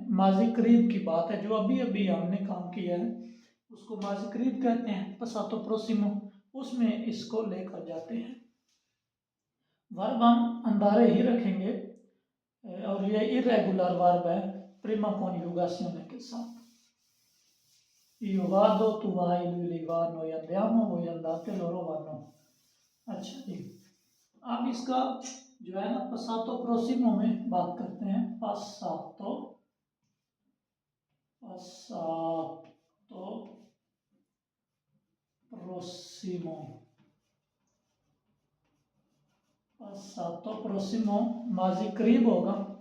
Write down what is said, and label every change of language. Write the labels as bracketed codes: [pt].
[hi] माजी करीब की बात है, जो अभी अभी हमने काम किया है उसको माजी करीब कहते हैं, पसातो प्रोसिमो, उसमें इसको लेकर जाते हैं। वर्ब हम अंदारे ही रखेंगे और ये इरेगुलर वर्ब है प्रिमा कॉन्जुगाzione के साथ। [it] Io vado, tu vai, lui va, noi andiamo, voi andate, loro vanno। [hi] अच्छा जी, अब इसका जो है ना पसातो प्रोसिमो में बात करते हैं। पसातो पसातो प्रोसिमो, पसातो प्रोसिमो माजी करीब होगा।